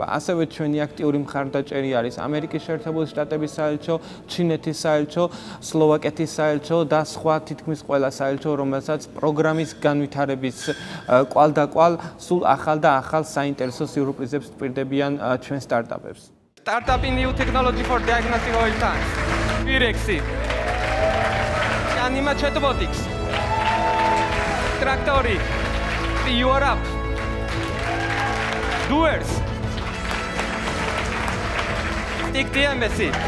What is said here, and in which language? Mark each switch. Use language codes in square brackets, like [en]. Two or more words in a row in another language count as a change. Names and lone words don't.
[ka] ასევე ჩვენი აქტიური მხარდაჭერი არის ამერიკის შეერთებული შტატების საელჩო, ჩინეთის საელჩო, სლოვაკეთის საელჩო და სხვა თითქმის ყველა საელჩო, რომელსაც პროგრამის განვითარების კვალდაკვალ სულ ახალ და ახალ საინტერესო სიურპრიზებს ტვირდებიან ჩვენ სტარტაპებს. [en] Startup in new technology for diagnostic oil tanks. Pirexi. Anima chatbotics. Tractori. Europe. Doers. Stick TMS.